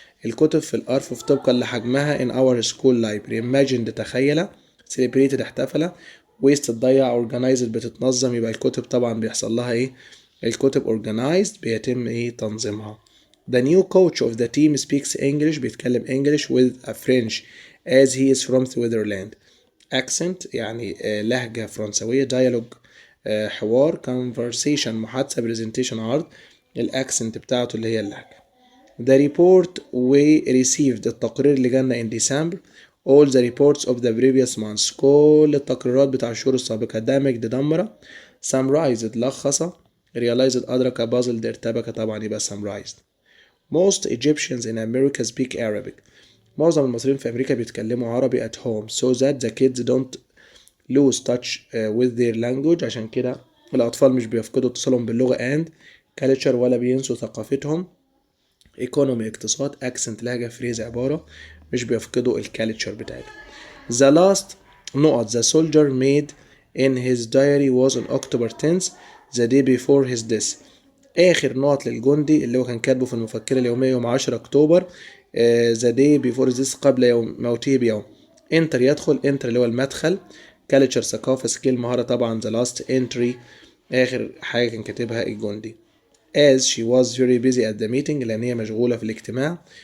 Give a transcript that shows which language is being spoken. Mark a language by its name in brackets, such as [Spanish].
[Arabic] الكتب في الأرفف طبقا لحجمها [English] in our school library. imagine تخيل. celebrated احتفل. waste تضيع. [Arabic] organized بتتنظم يبقى الكتب طبعا بيحصل لها ايه الكتب organized بيتم ايه تنظيمها. [English] The new coach of the team speaks English بيتكلم English with a French as he is from Switzerland. [Arabic] accent يعني لهجة فرنسوية. dialogue حوار. conversation محادثة. presentation عرض. الاكسنت بتاعته اللي هي اللهجة. [English] The report we received [Arabic] التقرير اللي جالنا [English] in December. all the reports of the previous months [Arabic] كل التقريرات بتاع الشهور السابقة. [English] damage دمر. summarize لخص. [Arabic] realized أدرك puzzled ارتبك طبعا يبقى summarized. [English] Most Egyptians in America speak Arabic. [Arabic] معظم المصريين في أمريكا بيتكلموا عربي [English] at home so that the kids don't lose touch with their language. [Arabic] عشان كده الأطفال مش بيفقدوا اتصالهم باللغة [English] and culture [Arabic] ولا بينسوا ثقافتهم. economy اقتصاد accent لهجة phrase عبارة مش بيفقدوا الكالتشر بتاعتهم. [English] The last note the soldier made in his diary was on October 10th the day before his death. [Arabic] آخر نقط للجندي اللي هو كان كاتبه في المفكرة اليومية يوم 10 أكتوبر [English] the day before this [Arabic] قبل يوم موته بيوم. enter يدخل enter اللي هو المدخل culture ثقافة skill مهارة طبعا [English] the last entry [Arabic] آخر حاجة كان كاتبها الجندي. [English] as she was very busy at the meeting [Arabic] لأن هي مشغولة في الاجتماع.